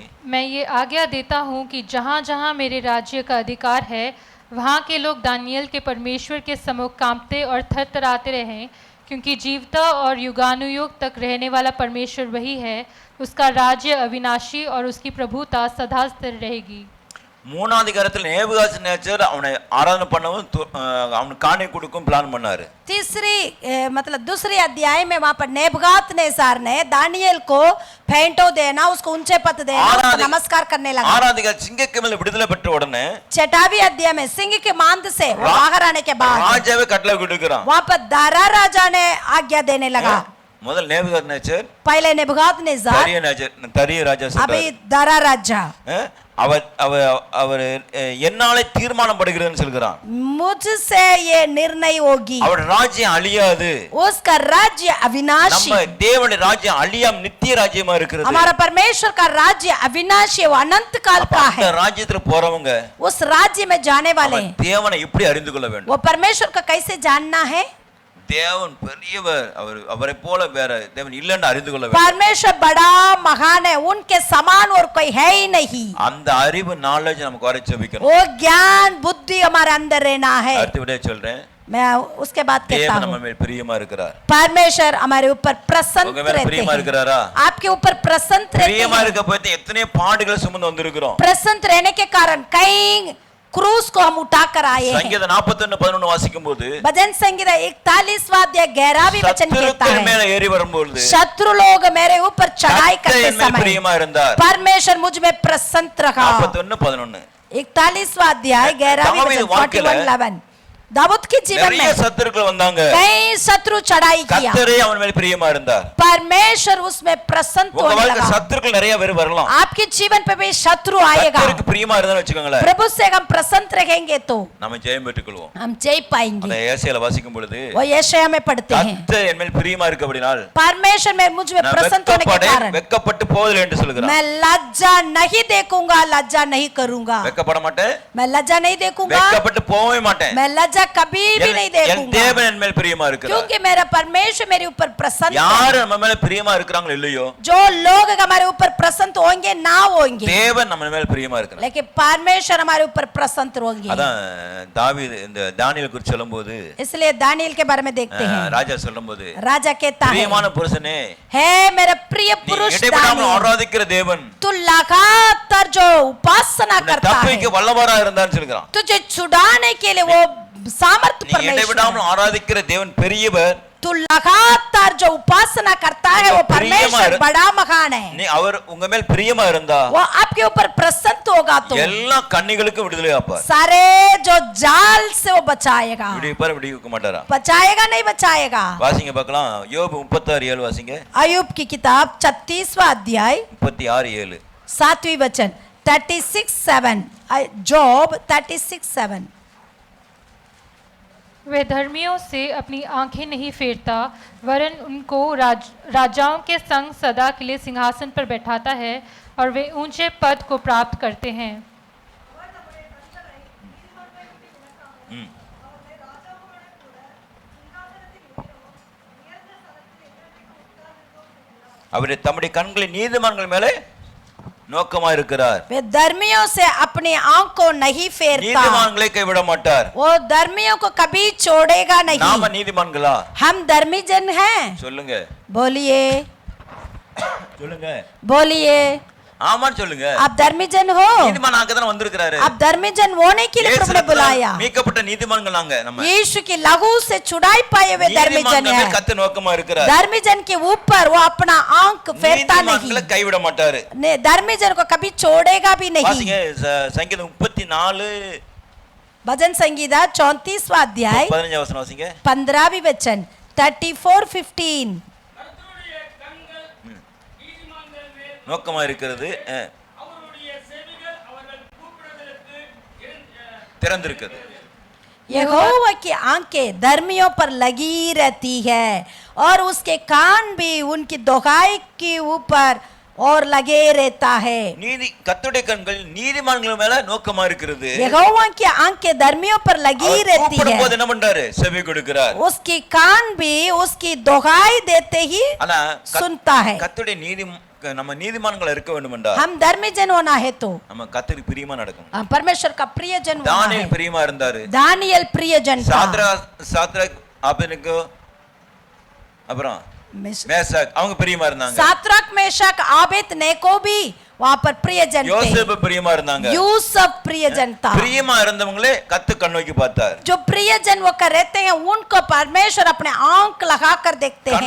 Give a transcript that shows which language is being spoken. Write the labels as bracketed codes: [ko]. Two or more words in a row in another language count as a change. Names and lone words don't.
[hi] मैं ये आज्ञा देता हूँ कि जहाँ जहाँ मेरे राज्य का अधिकार है वहाँ के लोग दानियेल के परमेश्वर के सम्मुख कांपते और थरथराते रहें, क्योंकि जीवता और युगानुयुग तक रहने वाला परमेश्वर वही है। उसका राज्य अविनाशी और उसकी प्रभुता सदा स्थिर रहेगी। [ta] 3 அதிகாரத்தில் நேபுகாத்நேச்சர் அவனை ஆராதனை பண்ணவும் அவனுக்கு காணி கொடுக்கும் பிளான் பண்ணாரு. [hi] तीसरी मतलब दूसरे अध्याय में वहां पर नेबुकदनेस्सर ने दानियेल को फेंटो देना, उसको ऊंचे पद देना, उसको नमस्कार करने लगा। [ta] 6 அதிகாரம் சிங்கக்கு மேல விடுதலை பெற்ற உடனே [hi] 6वां अध्याय में सिंह के मांद से वो बाहर आने के बाद [ta] ராஜாவே கட்டளை கொடுக்கிறான். [hi] वहां पर दारा राजा ने आज्ञा देने लगा। [ta] முதல் நேபுகாத்நேச்சர், [hi] पहले नेबुकदनेस्सर, [ta] தரிய ராஜா [hi] अभी [ta] சொல்றாரு, [hi] दारा राजा [ta] அவர் என்னாலே தீர்மானம் படுகிறதுன்னு சொல்கிறான். [hi] मुझसे ये निर्णय होगी, [ta] அவர் ராஜ்யம் அழியாது, [hi] उसका राज्य अविनाशी। [ta] நம்ம தேவனுடைய ராஜ்யம் அழியாம நித்திய ராஜ்யமா இருக்கிறது. [hi] हमारा परमेश्वर का राज्य अविनाशी, वो अनंत काल का है। [ta] அந்த ராஜ்யத்துல போறவங்க [hi] उस राज्य में जाने वाले [ta] தேவனை எப்படி அறிந்து கொள்ள வேண்டும்? [hi] वो परमेश्वर का कैसे जानना है? [ta] தேவன் பெரியவர், அவரை போல வேற தேவன் இல்லைன்னு அறிந்து கொள்ள வேண்டும். [hi] परमेश्वर बड़ा महान है, उनके समान और कोई है ही नहीं। [ta] அந்த அறிவு நாலேஜ் நமக்கு வர ஜெபிக்கணும். [hi] वो ज्ञान बुद्धि हमारे अंदर रहना है। [ta] அடுத்து விட சொல்றேன், [hi] मैं उसके बाद कहता [ta] தேவன் [hi] हूँ [ta] நம்ம மேல் பிரியமா இருக்கிறார். [hi] परमेश्वर हमारे ऊपर प्रसन्न [ta] உங்க மேல [hi] रहते [ta] பிரியமா [hi] हैं। [ta] இருக்கிறாரா? [hi] आपके ऊपर प्रसन्न रहते [ta] பிரியமா [hi] हैं। [ta] இருக்க போய் எத்தனை பாடுகளை சுமந்து வந்திருக்கிறோம். [hi] प्रसन्न रहने के कारण कई क्रूस को हम उठाकर आए हैं। [ta] சங்கீதம் 41:11 வாசிக்கும்போது [hi] भजन संगीत 41वां अध्याय 11वीं वचन कहता [ta] சத்துருக்கள் [hi] है, [ta] மேல ஏறி வரும்போது [hi] शत्रु लोग मेरे ऊपर चढ़ाई करते [ta] என் மேல் [hi] समय [ta] பிரியமா இருந்தார். [hi] परमेश्वर मुझ में प्रसन्न रहा। 41:11 41वां अध्याय 11वीं दाऊद वचन [ta] வாழ்க்கையில [hi] 41:11 दाऊद के जीवन [ta] நிறைய [hi] में [ta] சத்துருக்கள் வந்தாங்க. [hi] कई शत्रु चढ़ाई किया, [ta] கர்த்தரே அவன் மேல் பிரியமா இருந்தார். [hi] परमेश्वर उसमें प्रसन्न [ta] உங்க [hi] होने [ta] வாழ்க்கை [hi] लगा। [ta] சத்துருக்கள் நிறைய பேர் வரலாம். [hi] आपके जीवन पे भी शत्रु आएगा, [ta] கர்த்தருக்கு பிரியமா இருந்தான்னு வெச்சுக்கோங்களேன், [hi] प्रभु से हम प्रसन्न रहेंगे तो [ta] நாம ஜெயம் பெற்றுக்கொள்வோம். [hi] हम जय पाएंगे। [ta] அந்த ஏசாயால வாசிக்கும் பொழுது [hi] वो यशायाह में पढ़ते हैं, [ta] கர்த்தர் என் மேல் பிரியமா இருக்கபடினால் [hi] परमेश्वर में मुझ में [ta] நான் [hi] प्रसन्न होने के कारण [ta] வெட்கப்பட்டு போவதில்லை என்று சொல்கிறார். [hi] मैं लज्जा नहीं देखूंगा, लज्जा नहीं करूंगा, [ta] வெட்கப்பட மாட்டேன், [hi] मैं लज्जा नहीं देखूंगा, [ta] வெட்கப்பட்டு போவே மாட்டேன். [hi] मैं लज्जा कभी भी नहीं [ta] என் [hi] देखूंगा, [ta] தேவன் என் மேல் பிரியமா இருக்கிறார். [hi] क्योंकि मेरा परमेश्वर मेरे ऊपर प्रसन्न है। [ta] யார் நம்ம மேல பிரியமா இருக்கறாங்களோ இல்லையோ, [hi] जो लोग हमारे ऊपर प्रसन्न होंगे ना होंगे, [ta] தேவன் நம்ம மேல பிரியமா இருக்கிறார். [hi] लेकिन परमेश्वर हमारे ऊपर प्रसन्न होंगे। [ta] அதான் தாவீது இந்த தானியேல் குறித்து சொல்லும்போது, [hi] इसलिए दानियेल के बारे में देखते हैं, [ta] ராஜா சொல்லும்போது, [hi] राजा कहता है, [ta] பிரியமான புருஷனே, [hi] हे मेरा प्रिय पुरुष [ta] இடைவிடாமல் [hi] दानियेल, [ta] ஆராதிக்கிற தேவன் [hi] तू लगातार जो उपासना करता है, [ta] தப்பிக்க வல்லவரா இருந்தான்னு சொல்றான். [hi] तुझे छुड़ाने के लिए वो सामर्थ्य [ta] நீ [hi] परमेश्वर [ta] இடைவிடாமல் [hi] है। [ta] ஆராதிக்கிற தேவன் பெரியவர், [hi] तू लगातार जो उपासना करता है वो परमेश्वर बड़ा महान है। [ta] நீ அவர் உங்க மேல் பிரியமா இருந்தா [hi] वो आपके ऊपर प्रसन्न होगा तो [ta] எல்லா கண்ணிகளுக்கும் விடுதலை ஆப்பார். [hi] सारे जो जाल से वो बचाएगा, [ta] விடுவிப்பார், விடுவிக்க மாட்டாரா? [hi] बचाएगा नहीं बचाएगा। [ta] வாசிங்க பார்க்கலாம், யோபு 36:7 வாசிங்க. [hi] अय्यूब की किताब 36वां अध्याय 36:7. 7वीं वचन 36:7, जॉब 36:7। वह धर्मियों से अपनी आंखें नहीं फेरता, वरन उनको राजाओं के संग सदा के लिए सिंहासन पर बैठाता है और वे ऊंचे पद को प्राप्त करते हैं। [ta] அவரே தம்முடைய கண்களை நீதிமான்கள் மேலே நோக்கமா இருக்கிறார். [hi] वे धर्मियों से अपनी आंख को नहीं फेरता, [ta] நீதிமான்களை கைவிட மாட்டார். [hi] वो धर्मियों को कभी छोड़ेगा नहीं। [ta] நாம நீதிமான்களா? [hi] हम धर्मी जन हैं, [ta] சொல்லுங்க, [hi] बोलिए [ta] சொல்லுங்க, [hi] बोलिए, [ta] ஆமான்னு சொல்லுங்க. [hi] आप धर्मी जन हो, [ta] நீதிமான் ஆகதான் வந்திருக்கிறாரு. [hi] आप धर्मी जन होने के लिए प्रभु ने बुलाया। [ta] மீட்கப்பட்ட நீதிமான்கள் நாங்க, நம்ம [hi] यीशु की लहू से छुड़ाई पाए हुए धर्मी जन [ta] நீதிமான்கள் [hi] हैं। [ta] கர்த்தர் நோக்கமா இருக்கிறார். [hi] धर्मी जन के ऊपर वो अपना आंख फेरता [ta] நீதிமான்களை [hi] नहीं, [ta] கைவிட மாட்டாரு. [hi] धर्मी जन को कभी छोड़ेगा भी नहीं। [ta] வாசிங்க சங்கீதம் 34 [hi] भजन संगीता 34वां अध्याय [ta] 15 வசனம் வாசிங்க. [hi] 15वीं वचन 34:15। [ta] நோக்கமா இருக்கிறது, திறந்திருக்கிறது. [hi] यहोवा की आंखें धर्मियों पर लगी रहती है और उसके कान भी उनकी दोहाई के ऊपर और लगे रहता है। [ta] நீதி கர்த்தருடைய கண்கள் நீதிமான்கள் மேல நோக்கமா இருக்கிறது. [hi] यहोवा की आंखें धर्मियों पर लगी रहती [ta] கூப்பிடும்போது [hi] है, [ta] என்ன பண்றாரு? செவி கொடுக்கிறார். [hi] उसकी कान भी उसकी दोहाई देते ही [ta] ஆனா [hi] सुनता है। [ta] கர்த்தருடைய நீதி நம்ம நீதிமான்கள் இருக்க வேண்டும் என்றால் [hi] हम धर्मी जन होना है तो [ta] நம்ம கர்த்தருக்கு பிரியமா நடக்கணும். [hi] हम परमेश्वर का प्रिय जन होना है। [ta] தானியேல் பிரியமா இருந்தாரு. [hi] दानियेल प्रिय जन था। [ta] சாத்ராக் ஆபேத்நேகோ அப்புறம் மேஷாக் அவங்க பிரியமா இருந்தாங்க. [hi] सात्राक मेशक आबेदनेगो भी वहां पर प्रियजन थे। [ta] யோசேப்பு பிரியமா இருந்தாங்க. [hi] यूसुफ प्रियजन था। [ta] பிரியமா இருந்தவங்களே கர்த்தர் கண்ணோக்கி பார்த்தார். [hi] जो प्रियजन वो कर रहते हैं उनको परमेश्वर अपने आंख लगाकर देखते हैं।